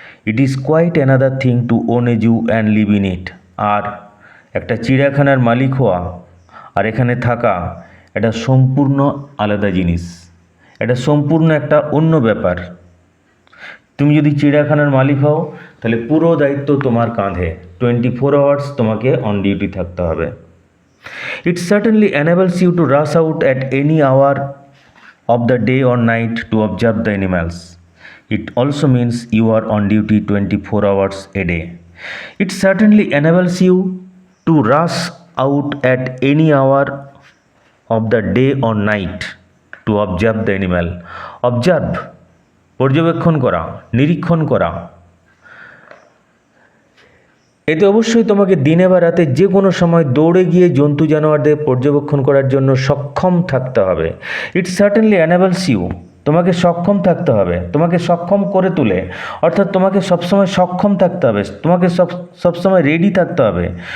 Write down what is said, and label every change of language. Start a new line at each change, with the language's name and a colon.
English: it is quite another thing to own a zoo and live in it,
Bangla: আর একটা চিড়িয়াখানার মালিক হওয়া আর এখানে থাকা এটা সম্পূর্ণ আলাদা জিনিস, এটা সম্পূর্ণ একটা অন্য ব্যাপার। তুমি যদি চিড়িয়াখানার মালিক হও তাহলে পুরো দায়িত্ব তোমার কাঁধে, 24 আওয়ার্স তোমাকে অন ডিউটি থাকতে হবে।
English: It certainly enables you to rush out at any hour of the day or night to observe the animals. It also means you are on duty 24 hours a day. It certainly enables you to rush out at any hour of the day or night to observe the animal.
Bangla: Observe পর্যবেক্ষণ করা, নিরীক্ষণ করা, এতে অবশ্যই তোমাকে দিনে বা রাতে যে কোনো সময় দৌড়ে গিয়ে জন্তু জানোয়ারদের পর্যবেক্ষণ করার জন্য সক্ষম থাকতে হবে।
English: it certainly enables you,
Bangla: তোমাকে সক্ষম থাকতে হবে, তোমাকে সক্ষম করে তোলে, অর্থাৎ তোমাকে সবসময় সক্ষম থাকতে হবে, তোমাকে সবসময় রেডি থাকতে হবে।